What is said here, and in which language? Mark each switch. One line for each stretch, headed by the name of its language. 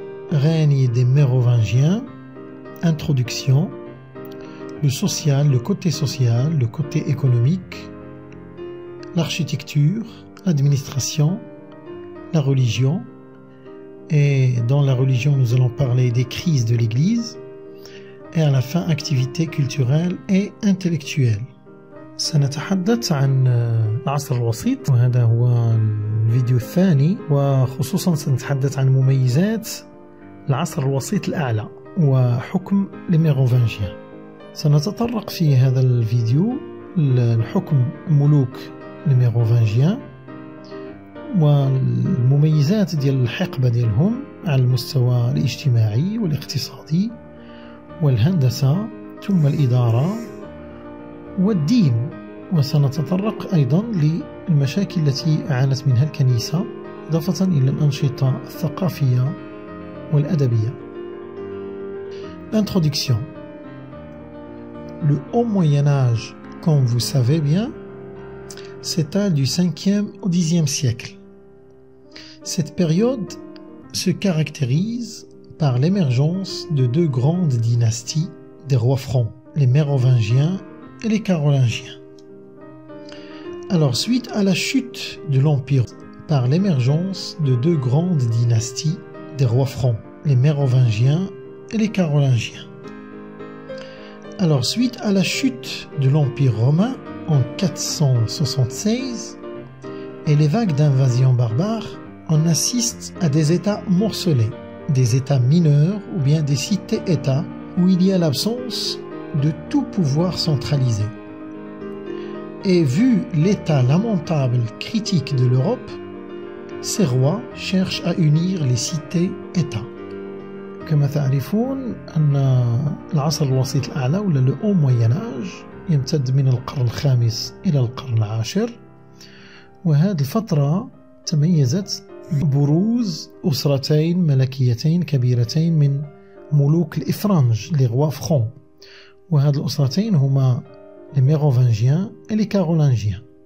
French: Règne des Mérovingiens, introduction, le social, le côté économique, l'architecture, l'administration, la religion. Et dans la religion, nous allons parler des crises de l'Église. Et à la fin, activités culturelles et intellectuelles.
Arabic: سنتحدث عن العصر الوسيط، وهذا هو الفيديو الثاني، وخصوصا سنتحدث عن مميزات العصر الوسيط الأعلى وحكم الميروفانجيان. سنتطرق في هذا الفيديو لحكم ملوك الميروفانجيان والمميزات ديال الحقبة ديالهم على المستوى الاجتماعي والاقتصادي والهندسة ثم الإدارة والدين. وسنتطرق أيضا للمشاكل التي عانت منها الكنيسة إضافة إلى الأنشطة الثقافية والأدبية.
French: Introduction. Le Haut Moyen-Âge, comme vous savez bien, s'étale du 5e au 10e siècle. Cette période se caractérise par l'émergence de deux grandes dynasties des rois francs, les Mérovingiens et les Carolingiens. Alors, suite à la chute de l'Empire, par l'émergence de deux grandes dynasties des rois francs, les Mérovingiens et les Carolingiens. Alors, suite à la chute de l'Empire romain en 476 et les vagues d'invasion barbares, on assiste à des États morcelés, des États mineurs ou bien des cités-États où il y a l'absence de tout pouvoir centralisé. Et vu l'état lamentable critique de l'Europe, ces rois cherchent à unir les cités-États.
Arabic: كما تعرفون أن العصر الوسيط الأعلى ولا
French: le Haut Moyen-Âge
Arabic: يمتد من القرن الخامس إلى القرن العاشر، وهذه الفترة تميزت ببروز أسرتين ملكيتين كبيرتين من ملوك الإفرنج
French: les rois francs،
Arabic: وهذه الأسرتين هما
French: les Mérovingiens et les Carolingiens.